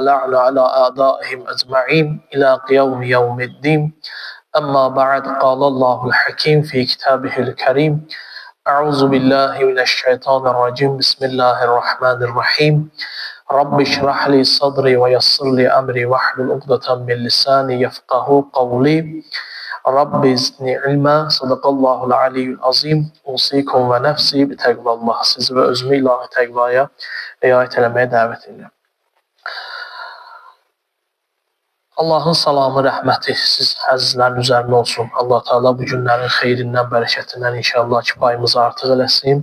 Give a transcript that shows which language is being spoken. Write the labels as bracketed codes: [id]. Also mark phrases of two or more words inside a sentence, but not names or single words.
[ar] لعنة على أعدائهم أجمعين إلى قيام يوم الدين أما بعد قال الله الحكيم في كتابه الكريم أعوذ بالله من الشيطان الرجيم بسم الله الرحمن الرحيم رب اشرح لي صدري ويسر لي أمري واحلل عقدة من لساني يفقهوا قولي رب زدني علما صدق الله العلي العظيم أوصيكم ونفسي بتقوى الله. [az] Sizi və özümü ilahi təqvaya riayət eləməyə dəvət edirəm. Allahın salamı, rəhməti siz əzizlərin üzərində olsun. Allah Teala bu günlərin xeyrindən, bərəkətindən inşallah ki, payımızı artıq eləsin.